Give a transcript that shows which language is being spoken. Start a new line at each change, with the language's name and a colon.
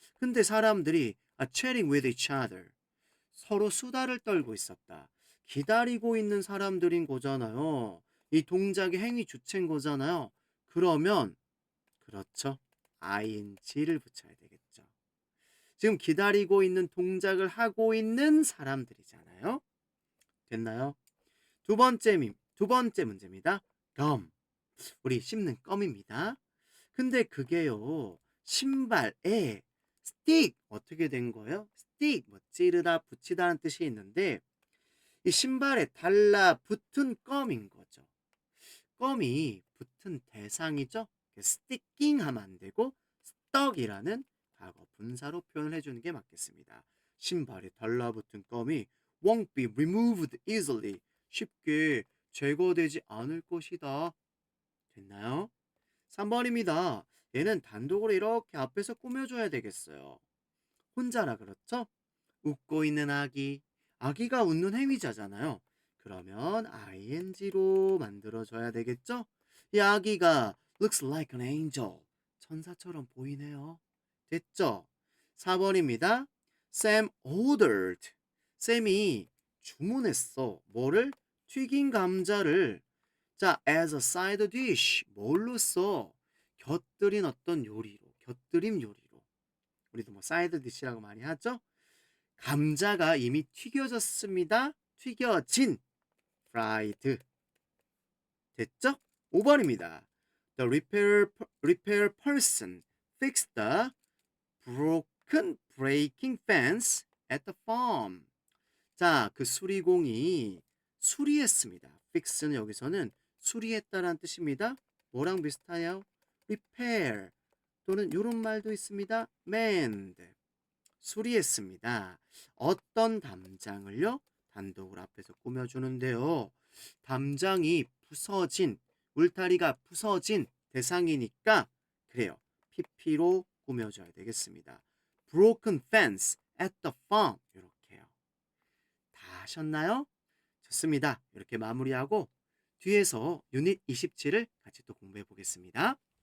Korean: 근데 사람들이
English: chatting with each other.
Korean: 서로 수다를 떨고 있었다. 기다리고 있는 사람들인 거잖아요. 이 동작의 행위 주체인 거잖아요. 그러면 그렇죠. ing를 붙여야 되겠죠. 지금 기다리고 있는 동작을 하고 있는 사람들이잖아요. 됐나요? 두 번째 문제입니다. gum. 우리 씹는 껌입니다. 근데 그게요. 신발에 stick 어떻게 된 거예요? stick 뭐 찌르다 붙이다는 뜻이 있는데 이 신발에 달라붙은 껌인 거죠. 껌이 붙은 대상이죠. 스티킹 하면 안 되고 stuck이라는 과거 분사로 표현을 해주는 게 맞겠습니다. 신발에 달라붙은 껌이
English: won't be removed easily.
Korean: 쉽게 제거되지 않을 것이다. 됐나요? 3번입니다. 얘는 단독으로 이렇게 앞에서 꾸며줘야 되겠어요. 혼자라 그렇죠? 웃고 있는 아기. 아기가 웃는 행위자잖아요. 그러면 ing로 만들어줘야 되겠죠? 이 아기가
English: looks like an angel.
Korean: 천사처럼 보이네요. 됐죠? 4번입니다.
English: Sam ordered.
Korean: 쌤이 주문했어. 뭐를? 튀긴 감자를. 자,
English: as a side dish.
Korean: 뭘로 써? 곁들인 어떤 요리로. 곁들임 요리로. 우리도 뭐 사이드 디시라고 많이 하죠? 감자가 이미 튀겨졌습니다. 튀겨진 fried. 됐죠? 5번입니다.
English: The repair person fixed the broken breaking fence at the farm.
Korean: 자, 그 수리공이 수리했습니다. fix는 여기서는 수리했다라는 뜻입니다. 뭐랑 비슷하냐? repair 또는 이런 말도 있습니다. mend. 수리했습니다. 어떤 담장을요? 단독으로 앞에서 꾸며주는데요. 담장이 부서진, 울타리가 부서진 대상이니까 그래요. pp로 꾸며줘야 되겠습니다.
English: Broken fence at the farm.
Korean: 이렇게요. 다 하셨나요? 좋습니다. 이렇게 마무리하고 뒤에서 유닛 27을 같이 또 공부해 보겠습니다.